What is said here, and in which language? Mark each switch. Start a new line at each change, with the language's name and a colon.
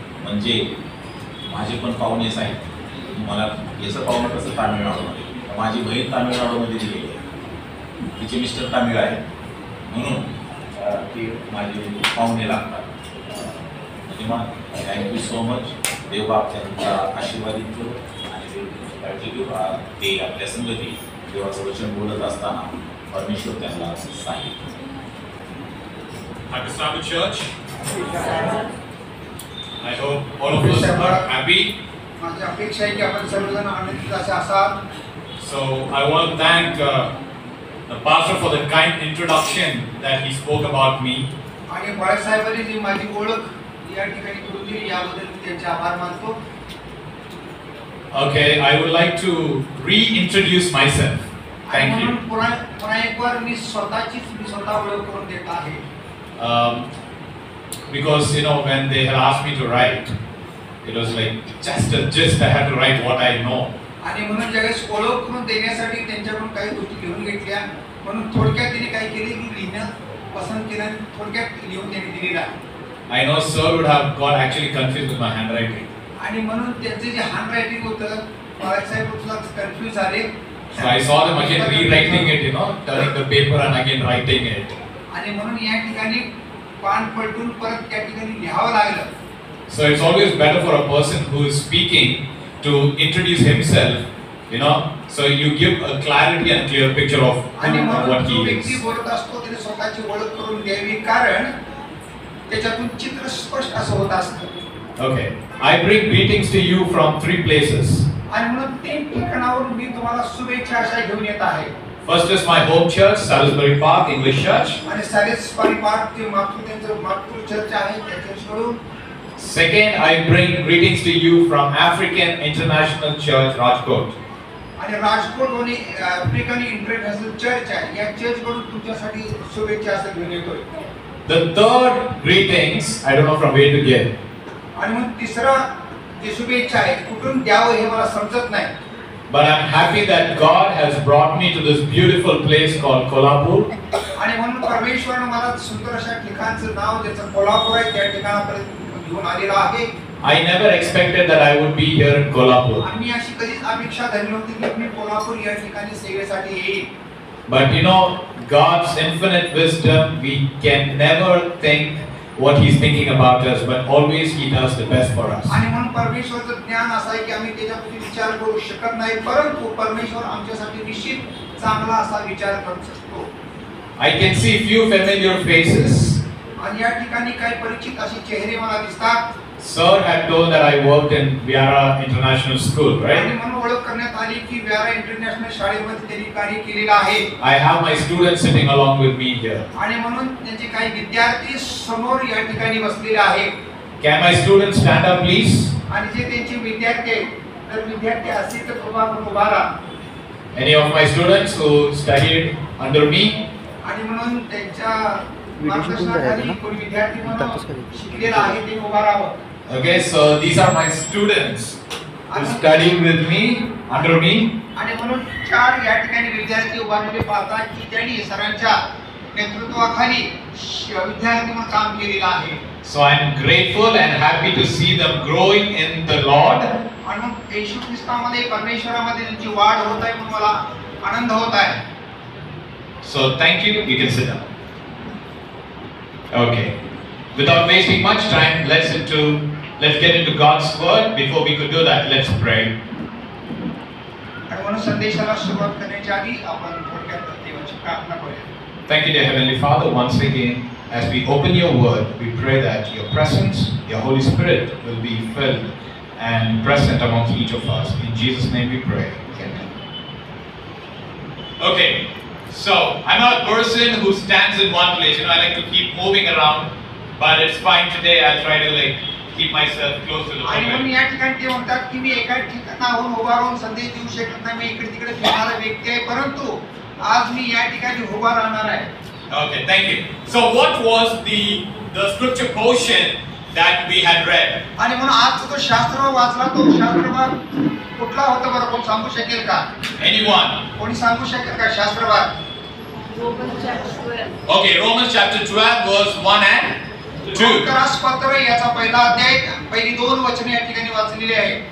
Marathi: म्हणजे माझे पण पाहुणेच आहेत. मला याचं पाहुणं कसं तामिळनाडूमध्ये, माझी बहीण तामिळनाडूमध्ये दिलेली आहे, तिचे मिस्टर तामिळ आहेत, म्हणून ते माझे पाहुणे लागतात. म्हणजे मग
English: Thank you so much.
Marathi: देवबाप त्यांचा आशीर्वाद देतो आणि काळजी घेऊ. ते आपल्या संगती देवाचं वचन बोलत असताना परमेश्वर त्यांना सांगितलं.
English: Happy Sabbath Church. I hope all of us are happy.
Marathi: माझी अपेक्षा आहे की आपण सर्वजण आनंदित असाल.
English: So I want to thank the pastor for the kind introduction that he spoke about me.
Marathi: आणि बाळासाहेबांनी जी माझी ओळख या ठिकाणी करून दिली याबद्दल मी त्यांचे आभार मानतो.
English: Okay, I would like to reintroduce myself. Thank you.
Marathi: पुन्हा
Hindi: एक बार
Marathi: मी स्वतः ओळख करून देत आहे.
English: Because when they had asked me to write, it was like just I had to write what I know.
Marathi: आणि म्हणून ज्यावेळेस ओळख करून देण्यासाठी त्यांच्याकडून काही गोष्टी लिहून घेतल्या, म्हणून थोडक्यात त्यांनी काय केले की लिहिणं पसंत केलं आणि थोडक्यात लिहून त्यांनी दिलेला.
English: I know sir would have got actually confused with my handwriting.
Marathi: आणि म्हणून त्यांचे जे हँडरायटिंग होतं बाळासाहेब सुद्धा कन्फ्यूज झाले.
English: So I saw them again rewriting it, turning the paper and again writing it.
Marathi: आणि म्हणून या ठिकाणी पान पलटून परत त्या ठिकाणी लिहावं लागलं.
English: So it's always better for a person who is speaking to introduce himself, so you give a clarity and clear picture of
Marathi: आणि म्हणून
English: what
Marathi: जो
English: he
Marathi: व्यक्ती
English: is.
Marathi: बोलत असतो त्याने स्वतःची ओळख करून द्यावी, कारण त्याच्यातून चित्र स्पष्ट असं होत असतं.
English: Okay, I bring greetings to you from 3 places.
Marathi: आणि म्हणून 3 ठिकाणावरून मी तुम्हाला शुभेच्छा अशा घेऊन येत आहे.
English: First is my home church, Salisbury Park English Church.
Marathi: आणि सॅलिसबरी पार्क ते मातृ चर्च आहे त्या चर्चकडून.
English: Second, I bring greetings to you from African International Church, Rajkot.
Marathi: आणि राजकोट आफ्रिकन इंटरनॅशनल चर्च आहे, या चर्चकडून तुमच्यासाठी शुभेच्छा असं घेऊन येतोय.
English: The third greetings, I don't know from where to give.
Marathi: आणि मग तिसरा जे शुभेच्छा आहे कुठून द्यावं हे मला समजत नाही.
English: But I'm happy that God has brought me to this beautiful place called Kolhapur.
Marathi: आणि म्हणून परमेश्वराने मला सुंदर अशा ठिकाणचं नाव ज्याचं कोल्हापूर आहे त्या ठिकाणापर्यंत घेऊन आलेला आहे.
English: I never expected that I would be here in Kolhapur.
Marathi: आम्ही अशी कधीच अपेक्षा धरली नव्हती की मी कोल्हापूर या ठिकाणी सेवेसाठी येईल.
English: But God's infinite wisdom, we can never think what He's thinking about us, but always He does the best for us.
Marathi: आणि म्हणून परमेश्वराचं ज्ञान असं आहे की आम्ही त्याच्याबद्दल विचार करू शकत नाही, परंतु परमेश्वर आमच्यासाठी निश्चित चांगला असा विचार करू शकतो.
English: I can see few familiar faces.
Marathi: आणि या ठिकाणी काही परिचित असे चेहरे मला दिसतात.
English: Sir had told that I worked in Viara International School,
Marathi: आणि
English: right?
Marathi: म्हणून ओळख करण्यात आली की व्यारा इंटरनॅशनल शाळेमध्ये त्यांनी कार्य केलेलं आहे.
English: I have my students sitting along with me here.
Marathi: आणि म्हणून त्यांचे काही विद्यार्थी समोर या ठिकाणी बसलेले आहेत.
English: Can my students stand up, please?
Marathi: आणि जे त्यांचे विद्यार्थी आहेत, जर विद्यार्थी असतील तर कृपा करून उभा राहा.
English: Any of my students who studied under me?
Marathi: आणि म्हणून त्यांच्या मार्गदर्शनाखाली कोणी विद्यार्थी म्हणून शिकलेला आहे ते उभा राहावं.
English: Okay, so these are my students who studied with me, under me.
Marathi: आणि म्हणून 4 या ठिकाणी विद्यार्थी उभारलेले पाहतात की त्यांनी सरांच्या नेतृत्वाखाली विद्यार्थी म्हणून काम केलेलं आहे.
English: So I'm grateful and happy to see them growing in the Lord.
Marathi: आणि मग येशू ख्रिस्तामध्ये परमेश्वरामध्ये त्यांची वाढ होत आहे म्हणून मला आनंद होत आहे.
English: So thank you. You can sit down. Okay. Without wasting much time, let's get into God's word. Before we could do that, let's pray.
Marathi: आणि म्हणून संदेशाला सुरुवात करण्याच्या आधी आपण थोडक्यात देवाची प्रार्थना करूया.
English: Thank you, dear Heavenly Father, once again, as we open your word, we pray that your presence, your Holy Spirit will be filled and present amongst each of us. In Jesus' name we pray. Amen. Okay, so I'm not a person who stands in one place. I like to keep moving around, but it's fine today. I'll try to keep myself close to the
Marathi: आणि म्हणून
English: pulpit.
Marathi: या ठिकाणी ते म्हणतात की मी एका ठिकाणाहून उभा राहून संदेश देऊ शकत नाही, मी इकडे तिकडे फिरणारा व्यक्ती आहे, परंतु आज मी या ठिकाणी उभा राहणार आहे.
English: Okay, thank you. So what was the scripture portion that we had read?
Marathi: आणि म्हणून आज जो शास्त्र वाचला तो शास्त्रभाग कुठला होता बरं, कोण सांगू शकेल का?
English: Anyone?
Marathi: कोणी सांगू शकेल का शास्त्रभाग?
English: Okay, Romans chapter 12 verse 1 and 2.
Marathi: रोमकरास पत्र याचा पहिला अध्याय पहिली 2 वचने या ठिकाणी वाचलेली आहे.